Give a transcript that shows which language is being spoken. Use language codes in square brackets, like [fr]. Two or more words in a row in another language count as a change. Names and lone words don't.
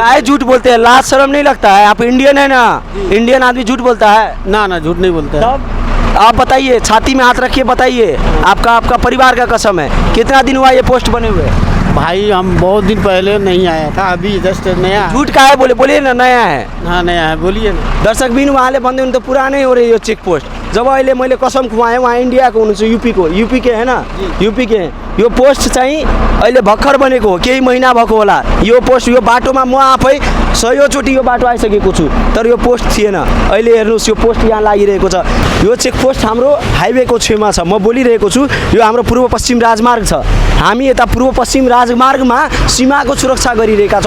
[hi] काहे झूठ बोलते हैं लाज शर्म नहीं लगता है आप इंडियन है ना इंडियन आदमी झूठ बोलता है ना झूठ नहीं बोलते हैं। तब आप बताइए छाती में हाथ रखिए बताइए आपका परिवार का कसम है कितना दिन हुआ ये पोस्ट बने हुए भाई हम बहुत दिन पहले नहीं आया था अभी जस्ट नया है। झूठ काहे बोले ना नया है हाँ नया है बोलिए ना [ne] दर्शक बिन उहाँले भन्दै हुनु त पुरानै हो रे यो चेक पोस्ट जब अहिले मैले कसम खुवाएँ उहाँ इन्डियाको हुनुहुन्छ यूपी के हैन यूपी के यो पोस्ट चाहिँ अहिले भर्खर बनेको हो केही महिना भएको होला यो पोस्ट यो बाटोमा म आफै 100 चोटि यो बाटो आइसकेको छु तर यो पोस्ट थिएन अहिले हेर्नुहोस् यो पोस्ट यहाँ लागिरहेको छ यो चेक पोस्ट हाम्रो हाइवेको छेउमा छ म बोलिरहेको छु यो हाम्रो पूर्व पश्चिम राजमार्ग छ हामी यता पूर्व पश्चिम राजमार्गमा सीमाको सुरक्षा गरिरहेका छौँ